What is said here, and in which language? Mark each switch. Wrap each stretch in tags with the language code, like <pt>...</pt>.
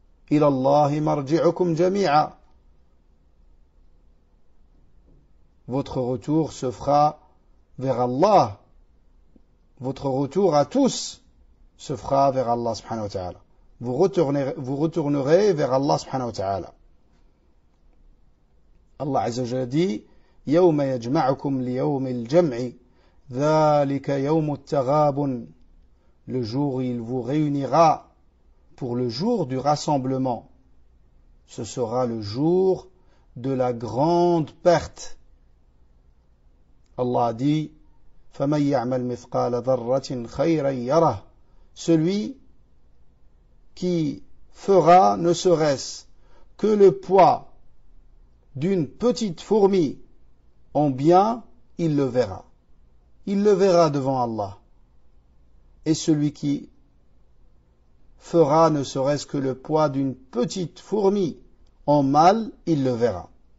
<ar>إِلَى اللَّهِ مَرْجِعُكُمْ جَمِيعًا.</ar> <fr>Votre retour se fera vers Allah. Votre retour à tous se fera vers Allah subhanahu wa ta'ala. Vous retournerez vers Allah subhanahu wa ta'ala.</fr> <ar>Allah Azza wa Jalla dit: يوم يجمعكم ليوم الجمع ذلك يوم التغاب.</ar> <fr>Le jour où il vous réunira pour le jour du rassemblement, ce sera le jour de la grande perte.</fr> <ar>Allah dit: فمن يعمل مثقال ذرة خيرا يره.</ar> <fr>Celui qui fera ne serait-ce que le poids d'une petite fourmi en bien, il le verra. Il le verra devant Allah. Et celui qui fera ne serait-ce que le poids d'une petite fourmi en mal, il le verra.</fr>